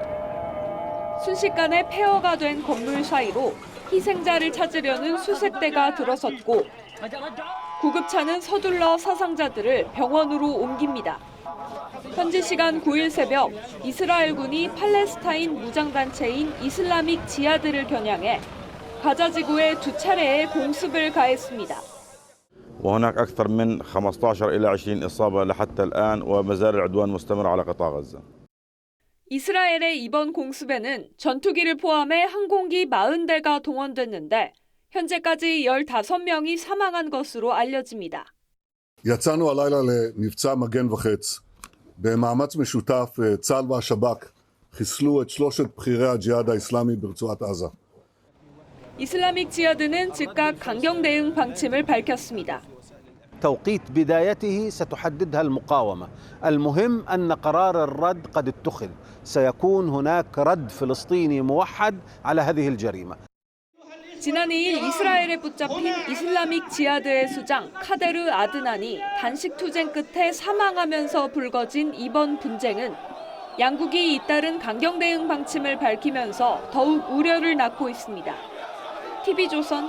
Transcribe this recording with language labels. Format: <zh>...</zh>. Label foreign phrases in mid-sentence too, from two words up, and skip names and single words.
<ko>순식간에 폐허가 된 건물 사이로 희생자를 찾으려는 수색 대가 들어섰고 구급차는 서둘러 사상자들을 병원으로 옮깁니다. 현지 시간 9일 새벽 이스라엘군이 팔레스타인 무장단체인 이슬라믹 지하드를 겨냥해 가자 지구에 두 차례의 공습을 가했습니다.</ko> <ar>وهناك أكثر من 15 إلى 20 إصابة لحتى الآن وما زال العدوان مستمر على قطاع غزة.</ar> <ko>이스라엘의 이번 공습에는 전투기를 포함해 항공기 40대가 동원됐는데 현재까지 15명이 사망한 것으로 알려집니다.</ko> <he>יצאנו הלילה למבצע מגן וחץ. במאמץ משותף צה"ל והשב"כ חיסלו את שלושת בכירי הג'יהאד האסלאמי ברצועת עזה.</he> <ko>이슬라믹 지하드는 즉각 강경 대응 방침을 밝혔습니다.</ko> <ar>توقيت بدايته ستحددها المقاومة. المهم أن قرار الرد قد اتخذ. سيكون هناك رد فلسطيني موحد على هذه الجريمة.</ar> <ko>지난 2일 이스라엘에 붙잡힌 이슬라믹 지하드의 수장 카데르 아드난이 단식 투쟁 끝에 사망하면서 불거진 이번 분쟁은 양국이 잇따른 강경 대응 방침을 밝히면서 더욱 우려를 낳고 있습니다.</ko>